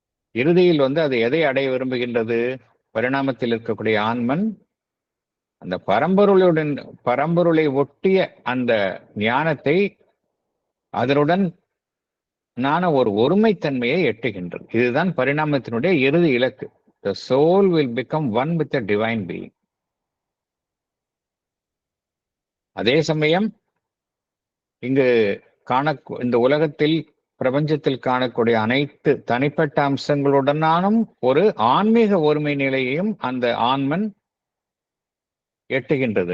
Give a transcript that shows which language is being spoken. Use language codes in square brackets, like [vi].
[ta] இறுதியில் அது எதை அடைய விரும்புகின்றது? பரிணாமத்தில் இருக்கக்கூடிய ஆன்மன் அந்த பரம்பொருளை ஒட்டிய அந்த ஞானத்தை, அதனுடன் ஒரு ஒருமைத்தன்மையை எட்டுகின்றது. இதுதான் பரிணாமத்தினுடைய இறுதி இலக்கு. [en] The soul will become one with the divine being. [ta] அதே சமயம் இங்கு இந்த உலகத்தில், பிரபஞ்சத்தில் காணக்கூடிய அனைத்து தனிப்பட்ட அம்சங்களுடனானும் ஒரு ஆன்மீக ஒருமை நிலையையும் அந்த ஆன்மன் எட்டுகின்றது.